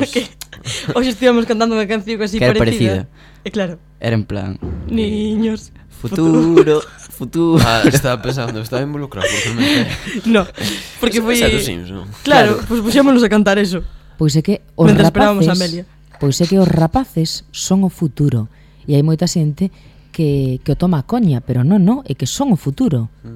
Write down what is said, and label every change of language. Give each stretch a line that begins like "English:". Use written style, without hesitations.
Galician: porque hoxe estivemos cantando unha canción así que parecida. E claro. Era en plan... Niños... Futuro. Ah, estaba pensando, estaba involucrado porque me... No, porque foi... Sims, ¿no? Claro, pois pues puxémonos a cantar eso. Pois é que os mientras rapaces...
Spanish: Mientras esperábamos a Amelia.
Galician: Pois é que os rapaces son o futuro. E hai moita xente que o toma a coña, pero non, non, é que son o futuro.